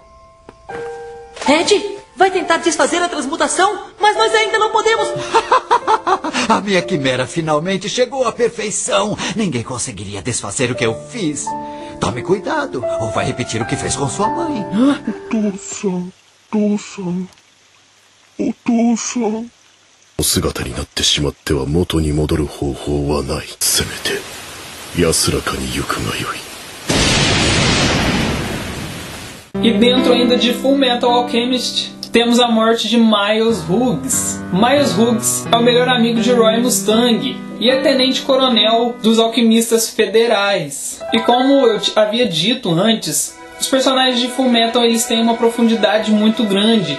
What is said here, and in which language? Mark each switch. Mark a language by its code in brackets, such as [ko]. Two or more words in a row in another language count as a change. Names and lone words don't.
[pt] Ed, vai tentar desfazer a transmutação, mas nós ainda não podemos. A minha quimera finalmente chegou à perfeição. Ninguém conseguiria desfazer o que eu fiz. Tome cuidado, ou vai repetir o que fez com sua mãe. [ja] O 姿になってしまっては元に戻る方法はない。せめて安らかに行くがよい。 [pt] E dentro ainda de Fullmetal Alchemist, temos a morte de Miles Hughes. Miles Hughes é o melhor amigo de Roy Mustang e é tenente-coronel dos alquimistas federais. E como eu havia dito antes, os personagens de Fullmetal eles têm uma profundidade muito grande.